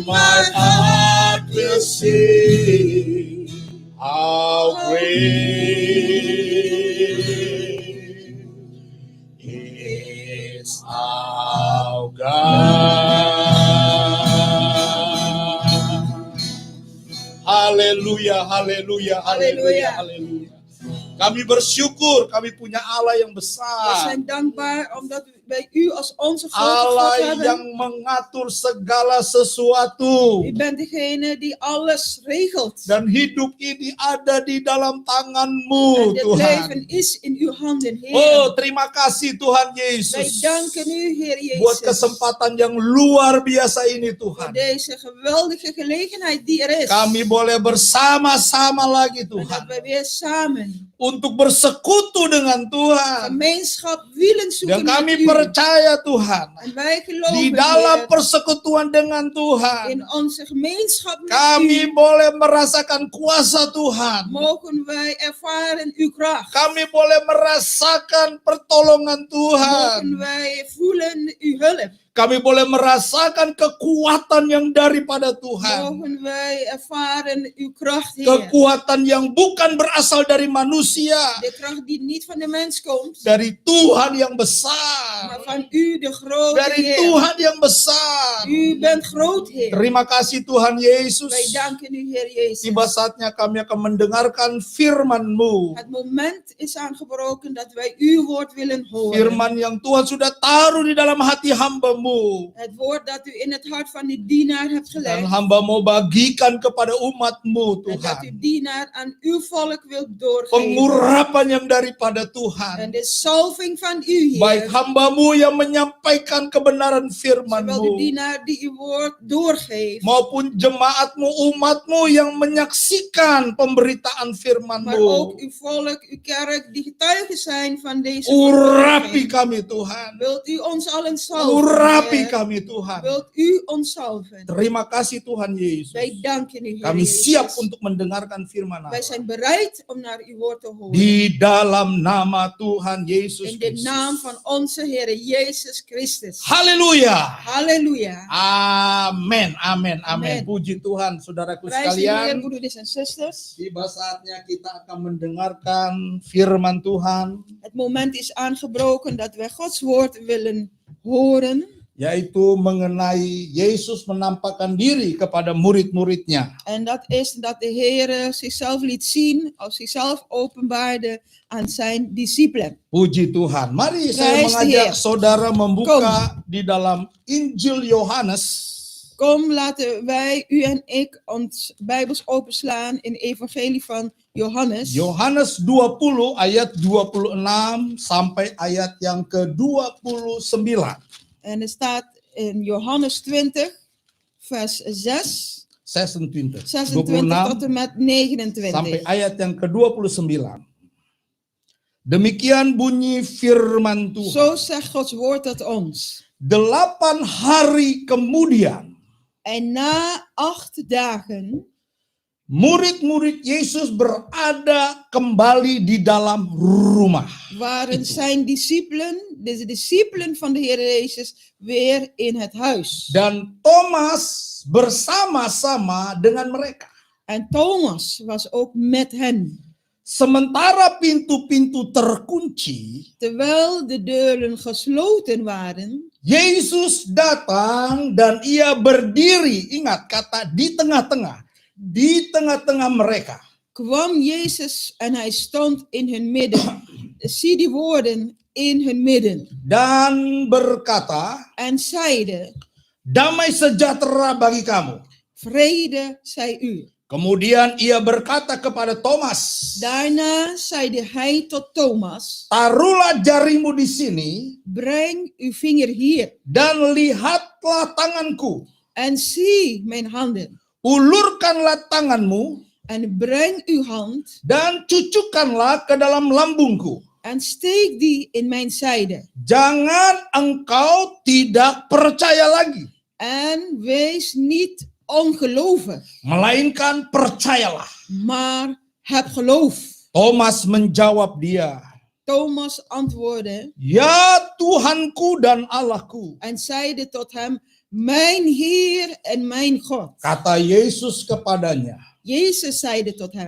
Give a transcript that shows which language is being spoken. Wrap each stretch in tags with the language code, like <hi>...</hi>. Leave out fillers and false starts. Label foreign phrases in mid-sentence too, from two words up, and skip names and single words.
<en>My heart will sing how great is our God.</en> <id>Haleluya, haleluya, haleluya, haleluya. Kami bersyukur, kami punya Allah yang</id> <nl>we</nl> <id>besar.</id> <nl>zijn dankbaar omdat wij u als onze grote God Allah hebben.</nl> <id>yang mengatur segala sesuatu.</id> <nl>U bent degene die alles regelt.</nl> <id>Dan hidup ini ada di dalam</id> <nl>En</nl> <id>tanganmu,</id> <nl>dit</nl> <id>Tuhan.</id> <nl>leven is in uw handen, Heer.</nl> <id>Oh, terima kasih Tuhan</id> <nl>Wij</nl> <id>Yesus.</id> <nl>danken u, Heer</nl> <id>Buat</id> <nl>Jezus,</nl> <id>kesempatan yang luar biasa ini,</id> <nl>voor</nl> <id>Tuhan.</id> <nl>deze geweldige gelegenheid die er is.</nl> <id>Kami boleh bersama-sama lagi,</id> <nl>En dat</nl> <id>Tuhan.</id> <nl>we weer samen</nl> <id>Untuk bersekutu dengan Tuhan.</id> <nl>gemeenschap willen</nl> <id>Dan</id> <nl>zoeken</nl> <id>kami</id> <nl>met u.</nl> <id>percaya, Tuhan.</id> <nl>En wij geloven,</nl> <id>Di dalam</id> <nl>Heer,</nl> <id>persekutuan dengan Tuhan.</id> <nl>in onze gemeenschap met</nl> <id>Kami</id> <nl>u,</nl> <id>boleh merasakan kuasa Tuhan.</id> <nl>mogen wij ervaren uw kracht.</nl> <id>Kami boleh merasakan pertolongan Tuhan.</id> <nl>Mogen wij voelen uw hulp.</nl> <id>Kami boleh merasakan kekuatan yang daripada Tuhan.</id> <nl>Mogen wij ervaren uw kracht, Heer.</nl> <id>Kekuatan yang bukan berasal dari manusia.</id> <nl>De kracht die niet van de mens komt,</nl> <id>Dari Tuhan yang besar.</id> <nl>maar van u, de grote</nl> <id>Dari</id> <nl>Heer.</nl> <id>Tuhan yang besar.</id> <nl>U bent groot, Heer.</nl> <id>Terima kasih Tuhan Yesus.</id> <nl>Wij danken u, Heer Jezus.</nl> <id>Tiba saatnya kami akan mendengarkan firman-Mu.</id> <nl>Het moment is aangebroken dat wij uw woord willen horen.</nl> <id>Firman yang Tuhan sudah taruh di dalam hati hamba-Mu.</id> <nl>Het woord dat u in het hart van die dienaar hebt</nl> <id>Dan</id> <nl>gelegd.</nl> <id>hamba mau bagikan kepada umat-Mu,</id> <nl>En dat</nl> <id>Tuhan.</id> <nl>uw dienaar aan uw volk wilt doorgeven.</nl> <id>Pengurapan yang daripada</id> <nl>En</nl> <id>Tuhan.</id> <nl>de salving van u,</nl> <id>Baik</id> <nl>Heer.</nl> <id>hamba-Mu yang menyampaikan kebenaran</id> <nl>Zowel de</nl> <id>firman-Mu.</id> <nl>dienaar die uw woord doorgeeft.</nl> <id>Maupun jemaat-Mu, umat-Mu yang menyaksikan pemberitaan</id> <nl>Maar</nl> <id>firman-Mu.</id> <nl>ook uw volk, uw kerk, die getuigen zijn van deze</nl> <id>Urapi</id> <nl>verkondiging.</nl> <id>kami Tuhan.</id> <nl>Wilt u ons allen salven,</nl> <id>Urapi</id> <nl>Heer?</nl> <id>kami Tuhan.</id> <nl>Wilt u ons salven?</nl> <id>Terima kasih Tuhan Yesus.</id> <nl>Wij danken u, Heer</nl> <id>Kami siap</id> <nl>Jezus.</nl> <id>untuk mendengarkan firman</id> <nl>Wij</nl> <id>Allah.</id> <nl>zijn bereid om naar uw woord te horen.</nl> <id>Di dalam nama Tuhan Yesus</id> <nl>In de</nl> <id>Kristus.</id> <nl>naam van onze Heer Jezus Christus.</nl> <id>Haleluya.</id> <nl>Halleluja.</nl> <id>Amin, amin, amin. Amin. Puji Tuhan, saudaraku</id> <nl>Prijs de Heer,</nl> <id>sekalian.</id> <nl>broeders en zusters.</nl> <id>Tiba saatnya kita akan mendengarkan firman Tuhan,</id> <nl>Het moment is aangebroken dat wij Gods woord willen horen.</nl> <id>yaitu mengenai Yesus menampakkan diri kepada murid-muridnya.</id> <nl>En dat is dat de Heer zichzelf liet zien, of zichzelf openbaarde aan zijn discipelen.</nl> <id>Puji Tuhan. Mari saya</id> <nl>Prijs de</nl> <id>mengajak</id> <nl>Heer.</nl> <id>saudara membuka di dalam Injil Yohanes.</id> <nl>Kom, laten wij, u en ik, ons Bijbels openslaan in Evangelie van Johannes.</nl> <id>Yohanes 20 ayat 26 sampai ayat yang ke-29.</id> <nl>En er staat in Johannes 20, vers 6, 26. 26 tot 26 en met</nl> <id>sampai 29. ayat yang ke-29. Demikian bunyi firman Tuhan.</id> <nl>Zo zegt Gods woord tot ons.</nl> <id>8 hari kemudian,</id> <nl>En na 8 dagen</nl> <id>murid-murid Yesus berada kembali di dalam rumah.</id> <nl>waren</nl> <id>Itu.</id> <nl>zijn discipelen, de discipelen van de Heer Jezus, weer in het huis.</nl> <id>Dan Thomas bersama-sama dengan mereka.</id> <nl>En Thomas was ook met hen.</nl> <id>Sementara pintu-pintu terkunci,</id> <nl>Terwijl de deuren gesloten waren,</nl> <id>Yesus datang dan ia berdiri. Ingat kata di tengah-tengah mereka.</id> <nl>kwam Jezus en hij stond in hun midden. Zie die woorden, in hun midden.</nl> <id>Dan berkata,</id> <nl>En zeide,</nl> <id>damai sejahtera bagi kamu.</id> <nl>vrede zij u.</nl> <id>Kemudian ia berkata kepada Thomas,</id> <nl>Daarna zeide hij tot Thomas,</nl> <id>taruhlah jarimu di sini</id> <nl>breng uw vinger hier</nl> <id>dan lihatlah tanganku.</id> <nl>en zie mijn handen.</nl> <id>Ulurkanlah tanganmu</id> <nl>En breng uw hand</nl> <id>dan cucukkanlah ke dalam lambungku.</id> <nl>en steek die in mijn zijde.</nl> <id>Jangan engkau tidak percaya lagi,</id> <nl>En wees niet ongelovig,</nl> <id>melainkan percayalah.</id> <nl>maar heb geloof.</nl> <id>Thomas menjawab dia,</id> <nl>Thomas antwoordde</nl> <id>ya Tuhanku dan Allahku.</id> <nl>en zeide tot hem, mijn Heer en mijn God.</nl> <id>Kata Yesus kepadanya,</id> <nl>Jezus zeide tot hem,</nl>